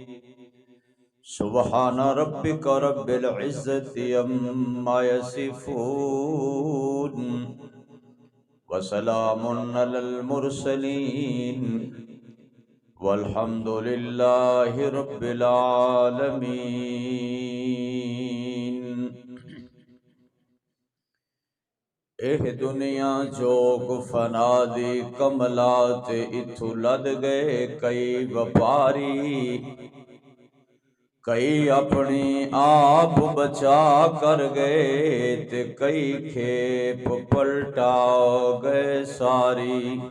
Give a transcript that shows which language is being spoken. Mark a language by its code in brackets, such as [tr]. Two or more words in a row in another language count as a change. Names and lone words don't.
[ar] سبحان ربک رب العزۃ عما یصفون وسلام علی المرسلین والحمد للہ رب العالمین۔ [pa] اے دنیا جوگ فنا دی کملات اتھو لد گئے کئی وپاری، کئی اپنی آپ بچا کر گئے تے کئی کھیپ پلٹا گئے ساری۔